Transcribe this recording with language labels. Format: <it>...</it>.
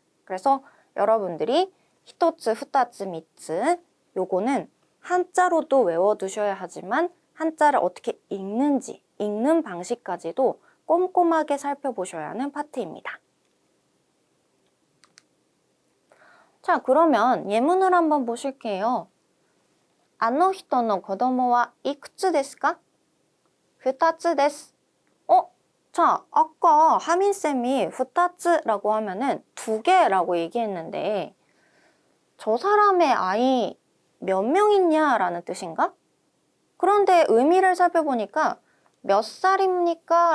<ko>그래서 여러분들이 히토츠, 후타츠, 미츠 요거는 한자로도 외워두셔야 하지만 한자를 어떻게 읽는지 읽는 방식까지도 꼼꼼하게 살펴보셔야 하는 파트입니다. 자, 그러면 예문을 한번 보실게요.</ko> <ja>あの人の子供はいくつですか? 2つです.</ja> <ko>자, 아까 하민쌤이 2つ라고 하면은 2개라고 얘기했는데 저 사람의 아이 몇 명 있냐라는 뜻인가? 그런데 의미를 살펴보니까 몇 살입니까?</ko>